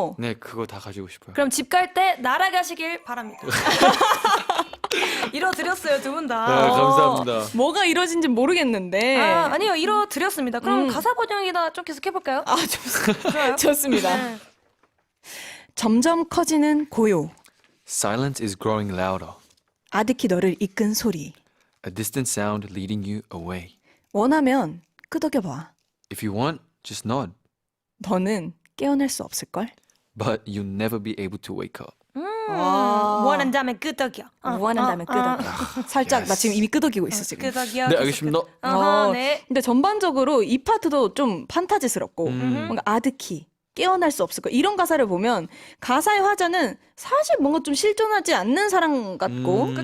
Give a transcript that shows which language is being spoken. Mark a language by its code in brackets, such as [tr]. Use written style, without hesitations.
[ko] 네 그거 다 가지고 싶어요. 그럼 집 갈 때 날아가시길 바랍니다. 이뤄드렸어요, 두 분 다. 네, 감사합니다. 뭐가 이루어진지 모르겠는데. 아니요, 이뤄드렸습니다. 그럼 가사 번역이나 좀 계속 해볼까요? 좋아요. 좋습니다. 네. 점점 커지는 고요. [en] Silence is growing louder. [ko] 아득히 너를 이끈 소리. [en] A distant sound leading you away. [ko] 원하면 끄덕여봐. [en] If you want, just nod. [ko] 너는 깨어날 수 없을걸? [en] But you'll never be able to wake up. [ko] 원한다면 끄덕여. 원한다면 끄덕여. 살짝 나 지금 이미 끄덕이고 있어 지금. 끄덕여. 네, 알겠습니다. 어허, 네. 근데 전반적으로 이 파트도 좀 판타지스럽고 뭔가 아득히 깨어날 수 없을 거야. 이런 가사를 보면 가사의 화자는 사실 뭔가 좀 실존하지 않는 사람 같고 그런